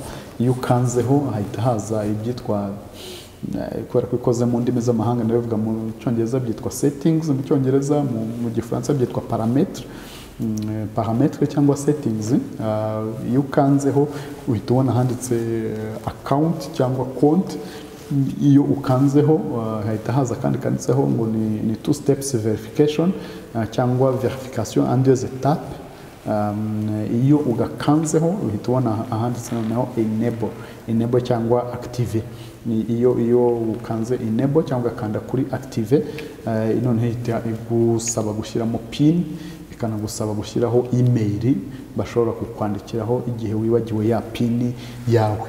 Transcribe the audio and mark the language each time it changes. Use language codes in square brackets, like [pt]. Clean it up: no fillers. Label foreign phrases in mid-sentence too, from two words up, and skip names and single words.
[rw] Iyo ukanzeho hahita haza ibyitwa, kubera ko ikoze mu ndimi z'amahanga ndabivuga mu cyongereza byitwa settings, mu cyongereza, mu gifaransa byitwa parametre cyangwa settings. Iyo ukanzeho uhita ubona handitse account cyangwa konti. Iyo ukanzeho hahita haza kandi kanditseho ngo ni [en] two steps verification [rw] cyangwa [fr] verification en deux étapes. [rw] Iyo ugakanzeho uhita ubona ahanditse noneho enable cyangwa active. Iyo ukanze enable cyangwa kanda kuri active, noneho ihita igusaba gushyiramo pin, ikanagusaba gushyiraho email bashobora kukwandikiraho igihe wibagiwe ya pin yawe.